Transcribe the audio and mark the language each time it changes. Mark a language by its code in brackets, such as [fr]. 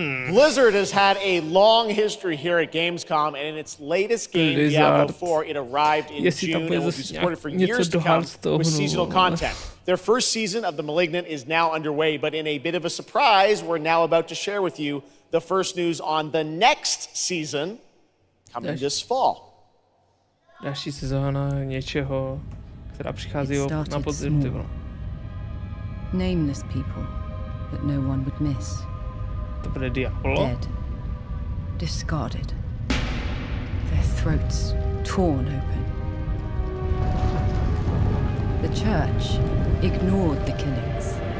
[en] Blizzard has had a long history here at Gamescom, and in its latest game, Diablo 4, it arrived in June and will be supported for years to come with seasonal content. Their first season of The Malignant is now underway, but in a bit of a surprise, we're now about to share with you the first news on the next season coming this fall. [cs] Další sezóna něčeho, která přichází na podzim, ty vole. [en] Nameless people that no one would miss. [cs] To bude Diablo? [en] Dead. Discarded. Their throats torn open. The church ignored the killings.